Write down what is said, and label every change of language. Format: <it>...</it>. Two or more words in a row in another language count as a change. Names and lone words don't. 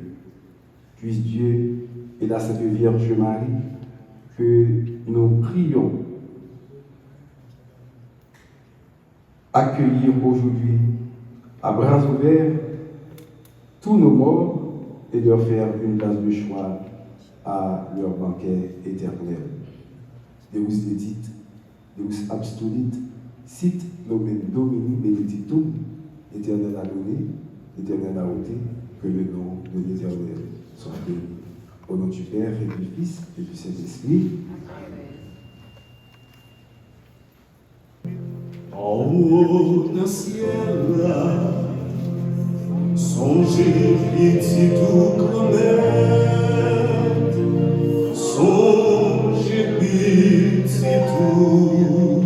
<fr>Puisse Dieu et la Sainte Vierge Marie que nous prions accueillir aujourd'hui à bras ouverts tous nos morts et leur faire une place de choix à leur banquet éternel.</fr> <la>Deus dedit, Deus abstulit, sit nomen Domini benedictum,</la> <fr>l'Éternel a donné, l'Éternel a ôté, que le nom de l'Éternel soit béni. Au nom du Père et du Fils et du Saint-Esprit. En haut dans le ciel, songez petit tout grand-mère, songez petit tout.</fr>